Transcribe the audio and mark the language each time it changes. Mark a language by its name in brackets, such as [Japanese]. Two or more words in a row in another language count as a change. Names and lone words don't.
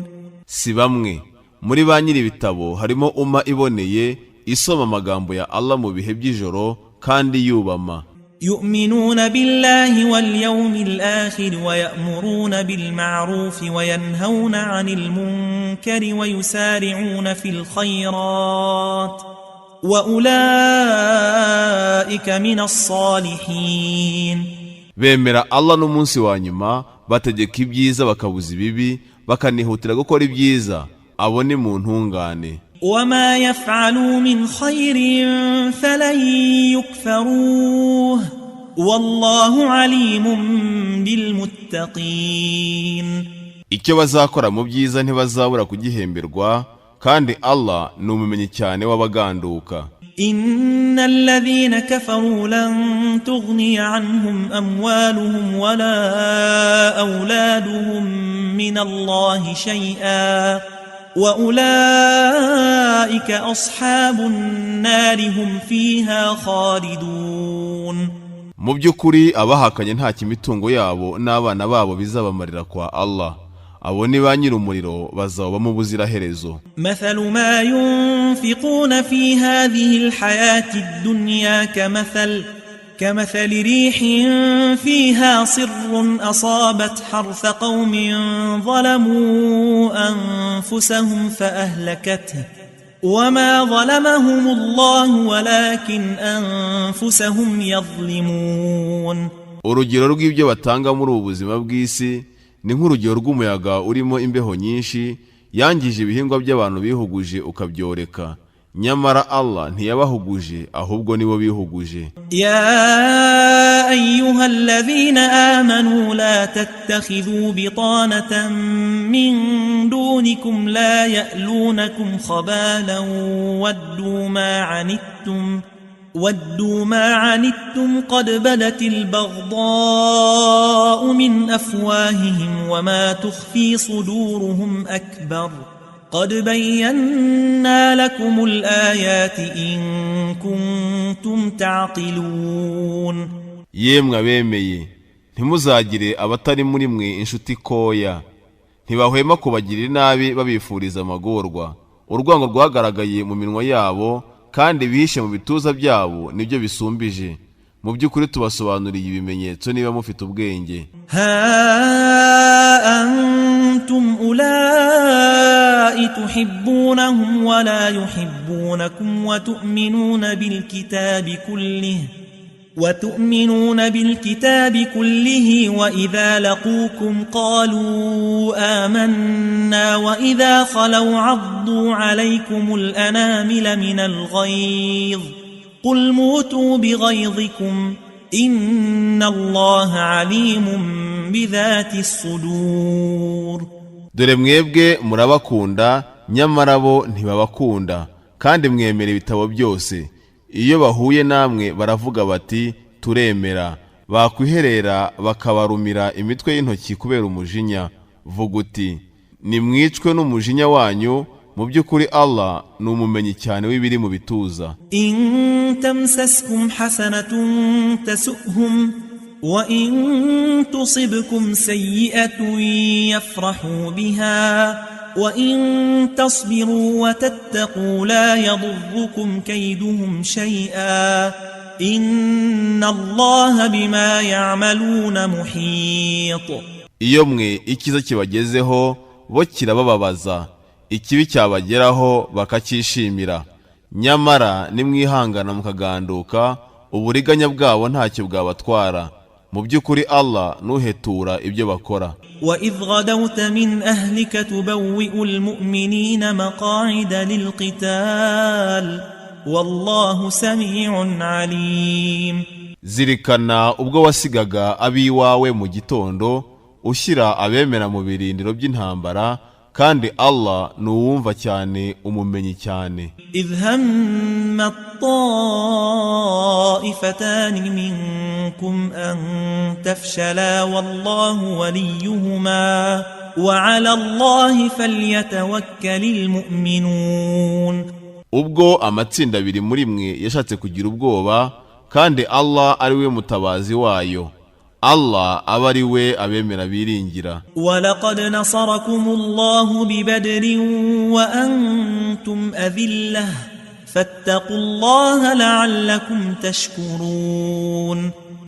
[Kinyarwanda] Si bamwe muri ba nyiri ibitabo harimo umma iboneye isoma amagambo ya Allah mu bihe by'ijoro kandi yubama. [Arabic] يؤمنون بالله واليوم الآخر ويأمرون بالمعروف وينهون عن المنكر ويسارعون في الخيرات وأولئك من الصالحين. [Kinyarwanda] bemera Allah n'umunsi wa nyuma, bategeka ibyiza bakabuza ibibi, bakanihutira gukora ibyiza, abo ni mu ntungane. [Arabic] وما يفعلوا من خير فلن يكفروه والله عليم بالمتقين. [Kinyarwanda] icyo bazakora mu byiza ntibazabura kugihemberwa, kandi Allah ni umumenyi cyane w'abaganduka. [Arabic] إن الذين كفروا لن تغني عنهم أموالهم ولا أولادهم من الله شيئا وأولئك أصحاب النار هم فيها خالدون. [Kinyarwanda] mu by'ukuri abahakanye nta kimitungo yabo n'abana babo bizabamarira kwa Allah, abo ni ba nyir'umuriro bazaba mu buziraherezo. [Arabic] مثل ما ينفقون في هذه الحياة الدنيا كمثل ريح فيها صر أصابت حرث قوم ظلموا أنفسهم فأهلكته وما ظلمهم الله ولكن أنفسهم يظلمون. [Kinyarwanda] urugero rw'ibyo batanga muri ubu buzima bw'isi ni nk'urugero rw'umuyaga urimo imbeho nyinshi yangije ibihingwa by'abantu bihuguje ukabyoreka, nyamara Allah ntiyabahuguje ahubwo nibo bihuguje. [Arabic] يا أيها الذين آمنوا لا تتخذوا بطانة من دونكم لا يألونكم خبالا ودوا ما عنتم قد بدت البغضاء من أفواههم وما تخفي صدورهم أكبر قد بينا لكم الآيات إن كنتم تعقلون. [Kinyarwanda] yemwe abemeye, ntimuzagire abatari muri mwe inshuti koya, ntibahwema kubagirira inabi babifuriza amagorwa. Urwango rwagaragaye mu minwa yabo kandi bihishe mu bituza byabo nibyo bisumbije. Mu by'ukuri tubasobanuriye ibimenyetso niba mufite ubwenge. [Arabic] ها أنتم أولئك تحبونهم ولا يحبونكم وتؤمنون بالكتاب كله وإذا لقوكم قالوا آمنا وإذا خلوا عضوا عليكم الأنامل من الغيظ قل موتوا بغيظكم إن الله عليم بذات الصدور. [Kinyarwanda] dore mwebwe murabakunda nyamara bo ntibabakunda, kandi mwemera ibitabo byose. Iyo bahuye namwe baravuga bati turemera, bakwiherera bakabarumira imitwe y'intoki kubera umujinya. Vuga uti nimwicwe n'umujinya wanyu, mu by'ukuri Allah ni umumenyi cyane w'ibiri mu bituza. [Arabic] إن تمسسكم حسنة تسؤهم وإن تصبكم سيئة يفرحوا بها وإن تصبروا وتتقوا لا يضركم كيدهم شيئا إن الله بما يعملون محيط. [Kinyarwanda] iyo mwe ikiza kibagezeho bo kirabababaza, ikibi cyabageraho bakacyishimira, nyamara nimwihangana mukaganduka uburiganya bwabo ntacyo bwabatwara. Mu by'ukuri Allah nuhetura ibyo bakora. [Arabic] وإذ غدوت من أهلك تبوئ المؤمنين مقاعد للقتال والله سميع عليم. [Kinyarwanda] zirikana ubwo wasigaga abiwawe mu gitondo ushyira abemera mu birindiro by'intambara, kandi Allah nuwumva cyane umumenyi cyane. [Arabic] إذ هم الطائفتان منكم أن تفشلا والله وليهما وعلى الله فليتوكل المؤمنون. [Kinyarwanda] ubwo amatsinda abiri muri mwe yashatse kugira ubwoba, kandi Allah ari we mutabazi wayo, Allah aba ari we abemera biringira. [Arabic] ولقد نصركم الله ببدر وأنتم أذلة فاتقوا الله لعلكم تشكرون.